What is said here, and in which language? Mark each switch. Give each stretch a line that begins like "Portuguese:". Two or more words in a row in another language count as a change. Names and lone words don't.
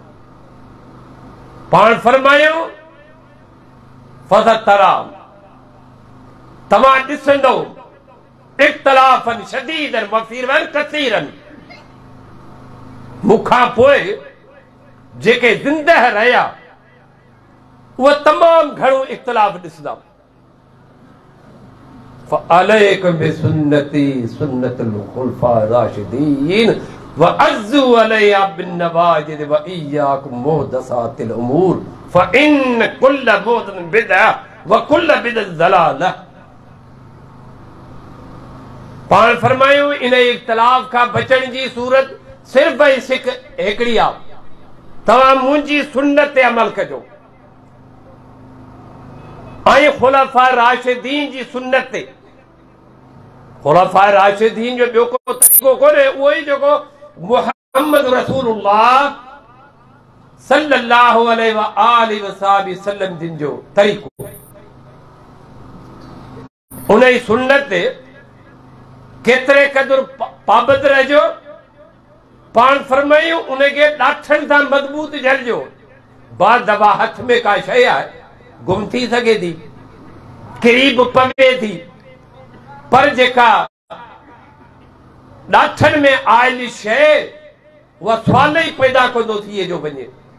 Sindhi: पाण फरमायो फसतरा तव्हां ॾिसंदो
Arabic: اختلافاً شديداً وفيراً كثيراً,
Sindhi: मूंखां पोइ जेके ज़िंदह रहिया उहे तमामु घणो इख्तिलाफ़ ॾिसंदा।
Arabic: فعليكم بسنتي سنة الخلفاء الراشدين وعضوا عليها بالنواجذ وإياكم محدثات الأمور فإن كل محدثة بدعة وكل بدعة ضلالة.
Sindhi: पाण फरमायो इन इख्तिलाफ़ खां बचण जी सूरत सिर्फ़ हिकिड़ी आहे, तव्हां मुंहिंजी सुन्नत ते अमल कजो ऐं खुलफाए राशिदीन जी सुन्नत ते। खुलफाए राशिदीन जो ॿियो को तरीक़ो कोन्हे, उहो ई जेको मुहम्मद
Arabic: رسول الله صلى الله عليه وآله وسلم
Sindhi: जिन जो तरीक़ो। उन जी सुन्नत ते केतिरे क़दुरु पाबंद रहिजो। पाण फरमायूं उनखे ॾाठनि सां मज़बूत झलिजो। बाद दफ़ा हथ में का शइ आहे गुम थी सघे थी, किरी बि पवे थी, पर जेका ॾाठनि में आयल शइ उहा सवाल ई पैदा कंदो थिए जो वञे।